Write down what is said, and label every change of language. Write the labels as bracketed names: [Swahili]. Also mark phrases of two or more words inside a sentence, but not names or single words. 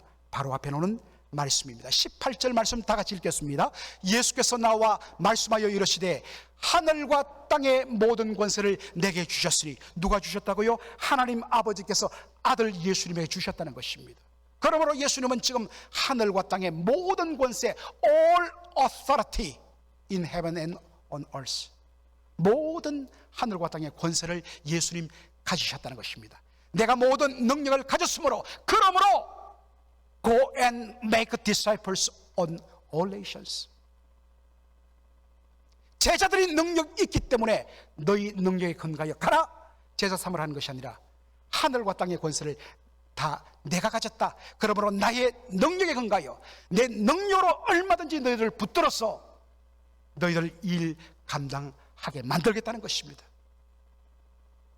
[Korean] 바로 앞에 놓는 말씀입니다. 18절 말씀 다 같이 읽겠습니다. 예수께서 나와 말씀하여 이르시되 하늘과 땅의 모든 권세를 내게 주셨으니, 누가 주셨다고요? 하나님 아버지께서 아들 예수님에게 주셨다는 것입니다. 그러므로 예수님은 지금 하늘과 땅의 모든 권세, [English] all authority in heaven and on earth, [Korean] 모든 하늘과 땅의 권세를 예수님 가지셨다는 것입니다. 내가 모든 능력을 가졌으므로, 그러므로 [English] Go and make disciples on all nations. [Korean] 제자들이 능력이 있기 때문에 너희 능력에 근거하여 가라, 제자 삼으라 하는 것이 아니라 하늘과 땅의 권세를 다 내가 가졌다. 그러므로 나의 능력에 근거하여 내 능력으로 얼마든지 너희들을 붙들어서 너희들 일 감당하게 만들겠다는 것입니다.